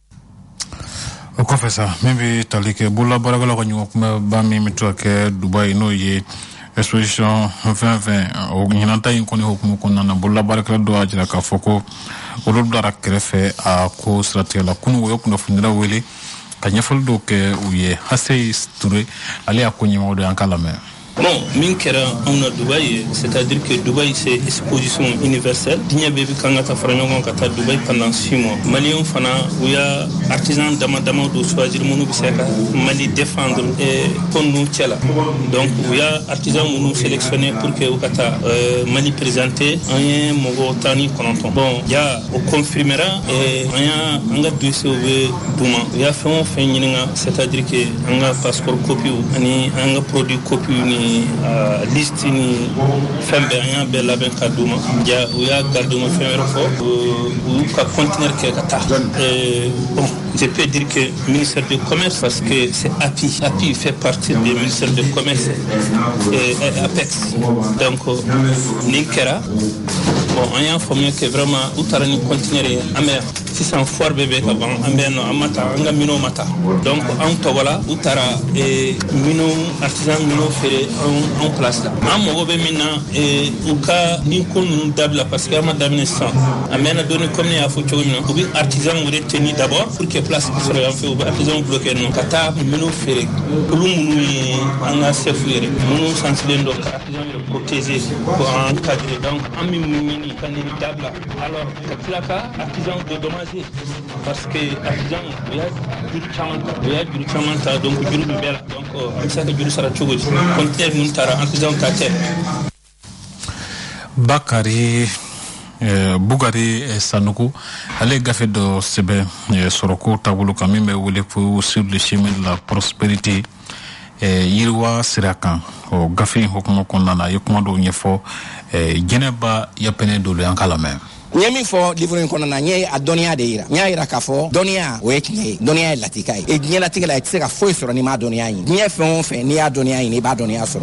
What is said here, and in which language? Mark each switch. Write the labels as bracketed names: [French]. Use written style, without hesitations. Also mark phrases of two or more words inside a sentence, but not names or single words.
[Bambara] O kɔfɛ sa min bɛ tali kɛ bololabaarakɛlaw ka ɲɔgɔn kunbɛba min bɛ to ka kɛ Dubaï n'o ye exposition 2020 o ɲinanta in kɔni hukumu kɔnɔna na bololabaarakɛla dɔ y'a jira k'a fɔ ko olu bilara kɛrɛfɛ a ko siratigɛ la kunu o ye kunnafonidilaw wele ka ɲɛfɔli dɔw kɛ u ye Haseyi Ture ale y'a ko ɲɛmɔgɔ dɔ y'an ka lamɛn. [French] Bon, [Bambara] min kɛra anw na [French] Dubaï, c'est-à-dire que Dubaï c'est exposition universelle. [Bambara] Diɲɛ bɛɛ bɛ kan ka taa fara ɲɔgɔn kan ka taa Dubaï pendant 6 mois. Maliens fana u y'a artisan dama dama dɔ choisir minnu bɛ se ka Mali défendre ko ninnu cɛ la. Donc u y'a artisan minnu sélectionné [French] pour que [Bambara] u ka taa Mali présenter. An ye mɔgɔ 19. Bon, ya o confirmera an ka dossier bɛ d'u ma. U y'a fɛn o fɛn ɲininka, [French] c'est-à-dire que [Bambara] an ka passeport copie ani an ka produit copie ni liste ni fɛn bɛɛ an y'a bɛɛ labɛn ka d'u ma u y'a garder ma fɛn wɛrɛ fɔ u y'u ka conteneur kɛ ka taa [French] bon je peux dire que ministère du commerce parce que c'est API fait partie du ministère du commerce et APEX [Bambara] donc nin kɛra bon an y'a faamuya [French] que vraiment [Bambara] u taara ni conteneur ye an bɛ sisan foire bɛɛ bɛ ka ban an bɛ an ma taa an ka minɛnw ma taa donc an tɔgɔla u taara minɛnw artisan minɛnw feere [French] en place là [Bambara] an mago bɛ min na u ka nin ko ninnu dabila [French] parce que [Bambara] an ma daminɛ sisan a mɛnna dɔɔni comme ne y'a fɔ cogo min na u bɛ artisan [French] retenir d'abord pour que place [Bambara] bɛ sɔrɔ yan fɛ u bɛ [French] artisan bloquer [Bambara] ninnu ka taa minɛnw feere olu minnu ye an ka chef yɛrɛ minnu sansilen don ka artisan yɛrɛ protéger ko encadrer donc an bɛ min ɲini ka nin dabila alors ka tila ka [French] artisan dédommager parce que artisan [Bambara] u y'a juru caman ta donc juru bɛ bɛɛ la donc an bɛ se ka juru sara cogo di conteneur ninnu taara artisan ta tɛ. Bakari Bugari Sanogo ale gafe dɔ sɛbɛn sɔrɔko taabolo kan min bɛ wele ko [French] sur le chemin de la prospérité [Bambara] yiriwa sira kan o gafe in hukumu kɔnɔna na a ye kuma dɔw ɲɛfɔ Jɛnɛba Yapɛnɛ Dolo y'an ka lamɛn. Nye min fɔ livre in kɔnɔ na nye a dɔnniya de yira. N y'a yira k'a fɔ dɔnniya o ye tiɲɛ ye. Dɔnniya ye latika ye. Diɲɛlatigɛ la i tɛ se ka foyi sɔrɔ n'i m'a dɔnniya ɲini. Diɲɛ fɛn o fɛn n'i y'a dɔnniya ɲini i b'a dɔnniya sɔrɔ.